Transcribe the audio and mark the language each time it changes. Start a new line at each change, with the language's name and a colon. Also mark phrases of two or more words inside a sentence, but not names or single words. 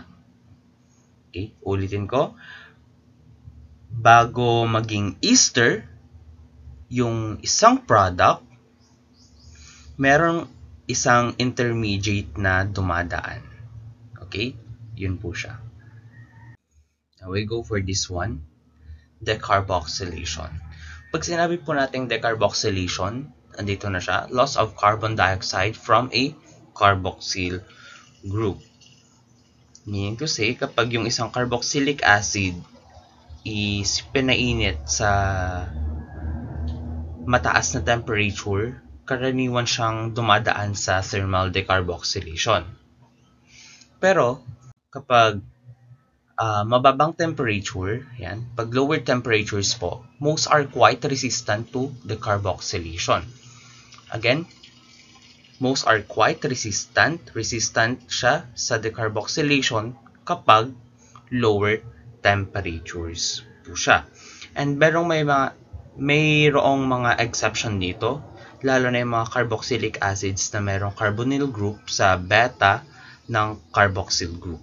Filipino: Okay? Ulitin ko. Bago maging ester yung isang product, meron isang intermediate na dumadaan. Okay? Yun po siya.
English: Now we go for this one. Decarboxylation.
Filipino: Pag sinabi po natin decarboxylation, andito na siya,
English: loss of carbon dioxide from a carboxyl group. Meaning to say,
Filipino: kapag yung isang
English: carboxylic acid
Filipino: is pinainit sa mataas na temperature, karaniwan siyang dumadaan sa
English: thermal decarboxylation.
Filipino: Pero, kapag mababang temperature, yan, pag
English: lower temperatures
Filipino: po,
English: most are quite resistant to decarboxylation. Again, most are quite resistant
Filipino: siya sa
English: decarboxylation kapag lower temperatures
Filipino: po siya. And mayroong mga exception dito, lalo na yung mga
English: carboxylic acids
Filipino: na mayroong
English: carbonyl group
Filipino: sa beta ng
English: carboxyl group.